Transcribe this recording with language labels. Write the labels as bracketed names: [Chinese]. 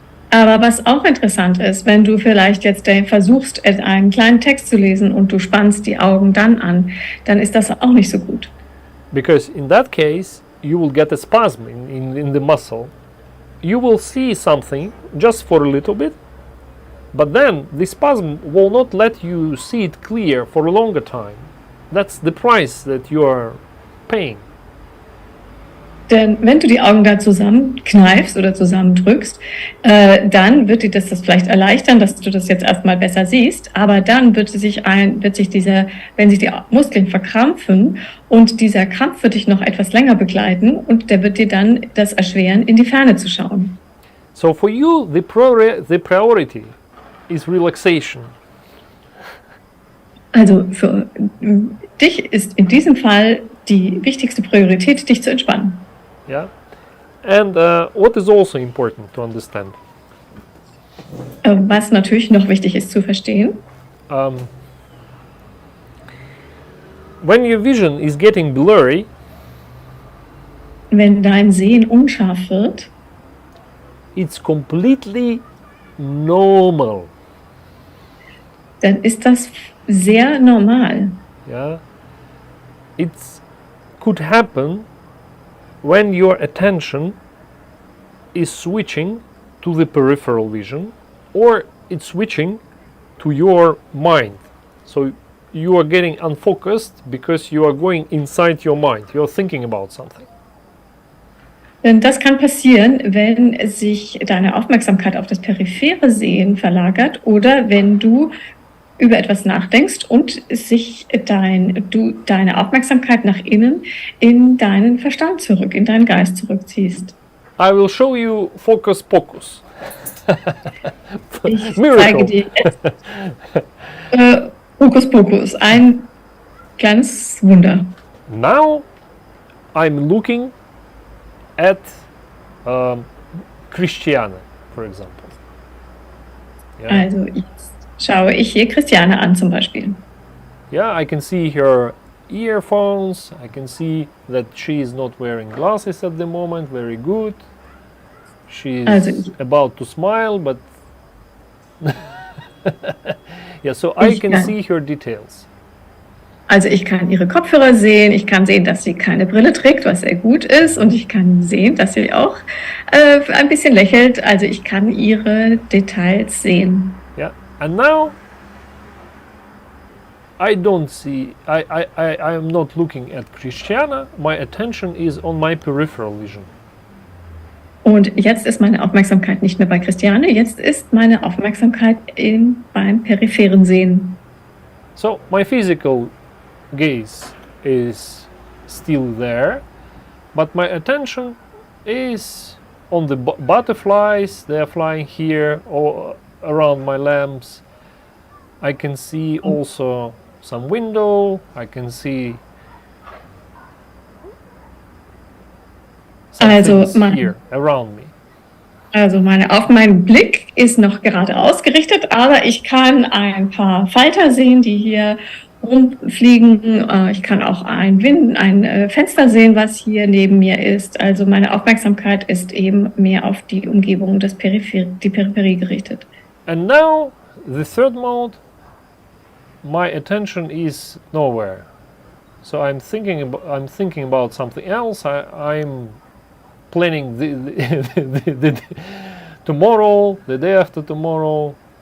[German] Aber was auch interessant ist, wenn du vielleicht jetzt versuchst, einen kleinen Text zu lesen und du spannst die Augen dann an, dann ist das auch nicht so gut. [English] Because in that case, you will get a spasm in the muscle. You will see something just for a little bit, but then the spasm will not let you see it clear for a longer time. That's the price that you are paying. [German] Denn wenn du die Augen da zusammenkneifst oder zusammendrückst, dann wird dir das vielleicht erleichtern, dass du das jetzt erstmal besser siehst, aber dann wenn sich die Muskeln verkrampfen und dieser Krampf wird dich noch etwas länger begleiten und der wird dir dann das erschweren, in die Ferne zu schauen. [English] So for you, the priority is relaxation. [German] Also für dich ist in diesem Fall die wichtigste Priorität, dich zu entspannen. [English] Yeah, and what is also important to understand? [German] Was natürlich noch wichtig ist zu verstehen. [English] When your vision is getting blurry, [German] wenn dein Sehen unscharf wird, [English] it's completely normal. [German] Dann ist das sehr normal. [English] Yeah, it could happen when your attention is switching to the peripheral vision, or it's switching to your mind. So you are getting unfocused because you are going inside your mind. You're thinking about something. [German] Denn das kann passieren, wenn sich deine Aufmerksamkeit auf das periphere Sehen verlagert oder wenn du über etwas nachdenkst und sich deine Aufmerksamkeit nach innen in deinen Verstand zurück, in deinen Geist zurückziehst. [English] I will show you focus pocus. [German] Ich zeige dir jetzt Hokus Pokus, ein kleines Wunder. [English] Now I'm looking at Christiane, for example. Yeah. [German] Also jetzt schaue ich hier Christiane an zum Beispiel. [English] Yeah, I can see her earphones. I can see that she is not wearing glasses at the moment. Very good. She's about to smile, but yeah, so I can see her details. [German] Also ich kann ihre Kopfhörer sehen, ich kann sehen, dass sie keine Brille trägt, was sehr gut ist, und ich kann sehen, dass sie auch ein bisschen lächelt. Also ich kann ihre Details sehen. [English] Yeah, and now I am not looking at Christiana. My attention is on my peripheral vision. [German] Und jetzt ist meine Aufmerksamkeit nicht mehr bei Christiane, jetzt ist meine Aufmerksamkeit beim peripheren Sehen. [English] So my physical gaze is still there, but my attention is on the butterflies. They are flying here or around my lamps. I can see also some window. I can see some things here around me. [German] Also mein Blick ist noch gerade ausgerichtet, aber ich kann ein paar Falter sehen, die hier rumfliegen. Ich kann auch ein Fenster sehen, was hier neben mir ist. Also meine Aufmerksamkeit ist eben mehr auf die Umgebung, die Peripherie gerichtet. [English] And now the third mode, my attention is nowhere. So I'm thinking about something else. I'm planning the tomorrow, the day after tomorrow.